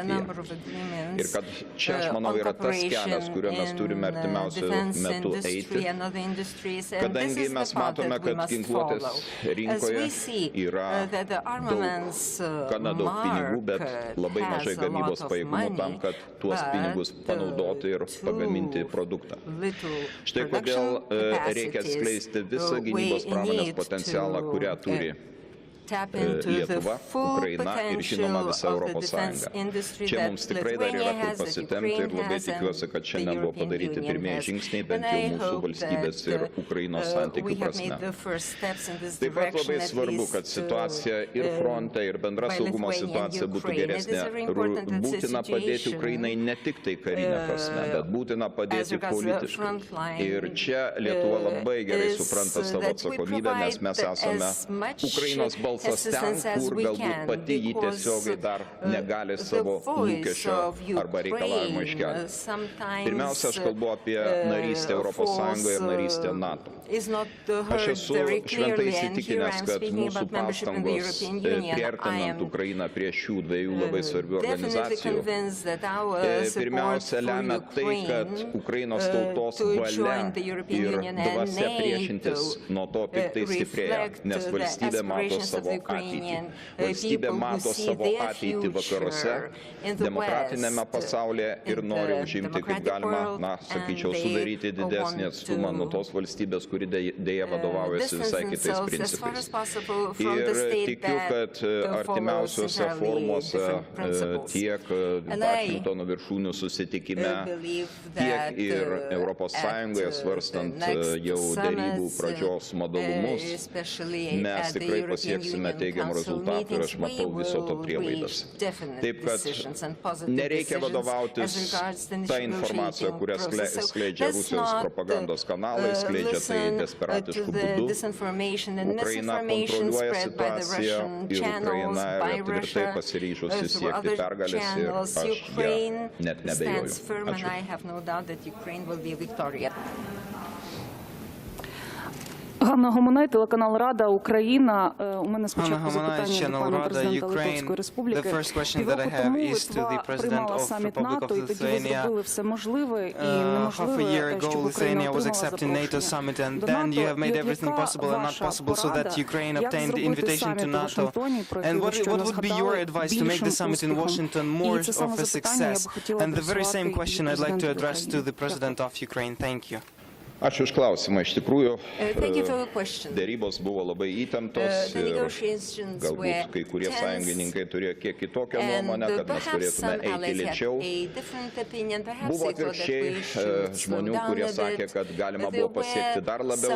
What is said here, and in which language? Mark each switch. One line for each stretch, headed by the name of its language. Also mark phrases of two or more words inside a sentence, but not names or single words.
Lithuanian: Ir kad čia, aš manau, yra tas kelias, kuriuo mes turime artimiausiu metu eiti, kadangi mes matome, kad ginkluotės rinkoje yra gana daug pinigų, bet labai mažai gamybos pajėgumų tam, kad tuos pinigus panaudoti ir pagaminti produktą. Štai kodėl reikia atskleisti visą gynybos pramonės potencialą, kurią turi
English: tap into the
Lithuanian: Lietuva,
English: full
Lithuanian: Ukraina ir žinoma
English: potential
Lithuanian: visa
English: of the
Lithuanian: Europos
English: defense
Lithuanian: Sąjunga.
English: industry
Lithuanian: Čia
English: that
Lithuanian: mums tikrai dar
English: Lithuania
Lithuanian: yra kur
English: has, that
Lithuanian: pasitempti ir
English: Ukraine
Lithuanian: labai
English: has,
Lithuanian: tikiuosi,
English: and
Lithuanian: kad
English: the
Lithuanian: šiandien buvo
English: European
Lithuanian: padaryti
English: Union
Lithuanian: pirmieji
English: has.
Lithuanian: žingsniai,
English: And
Lithuanian: bent jau
English: I
Lithuanian: mūsų
English: hope
Lithuanian: valstybės
English: that,
Lithuanian: ir Ukrainos
English: we
Lithuanian: santykių
English: have made
Lithuanian: prasme.
English: the first steps in this
Lithuanian: Taip pat
English: direction,
Lithuanian: labai
English: at
Lithuanian: svarbu,
English: least,
Lithuanian: kad situacija ir fronte, ir bendra
English: by
Lithuanian: saugumo
English: Lithuania and
Lithuanian: situacija būtų
English: Ukraine. It is
Lithuanian: geresnė.
English: very important that the
Lithuanian: Būtina padėti
English: situation,
Lithuanian: Ukrainai ne tik tai karinė prasme, bet būtina
English: as
Lithuanian: padėti
English: regards the
Lithuanian: politiškai.
English: front line,
Lithuanian: Ir čia Lietuva labai gerai
English: is
Lithuanian: supranta savo
English: that we
Lithuanian: atsakomybę, nes mes
English: provide
Lithuanian: esame
English: as much
Lithuanian: Ukrainos balsas ten,
English: assistance as
Lithuanian: kur
English: we
Lithuanian: galbūt
English: can,
Lithuanian: pati jį
English: because,
Lithuanian: tiesiogiai dar negali savo
English: the voice
Lithuanian: lūkesčio
English: of
Lithuanian: arba reikalavimo
English: Ukraine,
Lithuanian: iškelti.
English: sometimes,
Lithuanian: Pirmiausia, aš kalbu apie narystę Europos Sąjungoje ir narystę NATO.
English: is not
Lithuanian: Aš
English: heard
Lithuanian: esu
English: very
Lithuanian: šventai
English: clearly, and here
Lithuanian: įsitikinęs,
English: I'm
Lithuanian: kad
English: speaking
Lithuanian: mūsų
English: about membership in the
Lithuanian: pastangos
English: European Union. I
Lithuanian: priartinant
English: am
Lithuanian: Ukrainą prie šių dviejų labai svarbių
English: definitely
Lithuanian: organizacijų.
English: convinced that our support
Lithuanian: Pirmiausia,
English: for
Lithuanian: lemia tai, kad
English: Ukraine
Lithuanian: Ukrainos tautos
English: to
Lithuanian: valia
English: join the European
Lithuanian: ir
English: Union and
Lithuanian: dvasia priešintis
English: NATO
Lithuanian: nuo to tik tai stiprėja,
English: reflect
Lithuanian: nes
English: the
Lithuanian: valstybė mato
English: aspirations of
Lithuanian: savo
English: the
Lithuanian: ateitį.
English: Ukrainian
Lithuanian: Valstybė
English: people who
Lithuanian: mato
English: see
Lithuanian: savo
English: their
Lithuanian: ateitį vakaruose,
English: future in the
Lithuanian: demokratinėme
English: West,
Lithuanian: pasaulyje ir
English: in
Lithuanian: nori
English: the
Lithuanian: užimti kaip
English: democratic
Lithuanian: galima,
English: world,
Lithuanian: na, sakyčiau,
English: and they
Lithuanian: sudaryti didesnį
English: want
Lithuanian: atstumą nuo
English: to,
Lithuanian: tos valstybės, kuri dėja vadovaujasi visai kitais
English: themselves as far as
Lithuanian: principais.
English: possible from the
Lithuanian: Ir
English: state
Lithuanian: tikiu,
English: that
Lithuanian: kad
English: follows
Lithuanian: artimiausiuose
English: entirely
Lithuanian: formuose
English: different principles.
Lithuanian: tiek
English: And I
Lithuanian: Vašingtono viršūnių susitikime,
English: believe
Lithuanian: tiek
English: that
Lithuanian: ir Europos Sąjungoje svarstant jau dėrybų pradžios modalumus, mes tikrai pasieksime teigiamų rezultatų ir aš matau viso to prielaidas. Taip kad nereikia vadovautis tą informaciją, kurią skleidžia Rusijos propagandos kanalai, skleidžia tai desperatiškų būdų. Ukraina kontroliuoja situaciją ir Ukraina yra tvirtai pasiryžusi siekti pergalės ir aš ją net nebejoju. Ačiū.
Ukrainian: Ганна Гомунай, телеканал Рада, Україна. У мене спочатку запитання до пана президента Литовської Республіки. Півроку тому Литва приймала саміт НАТО, і тоді ви зробили все можливе і неможливе, щоб Україна отримала запрошення до НАТО. І яка ваша порада, як зробити саміт у Вашингтоні, про який ви щойно згадали, більшим успіхом? І це саме запитання я б хотіла адресувати президенту України.
Lithuanian: Ačiū už klausimą. Iš tikrųjų, dėrybos buvo labai įtemptos ir galbūt kai kurie sąjungininkai turėjo kiek kitokią nuomonę, kad mes turėtume eiti lėčiau. Buvo atvirkščiai žmonių, kurie sakė, kad galima buvo pasiekti dar labiau.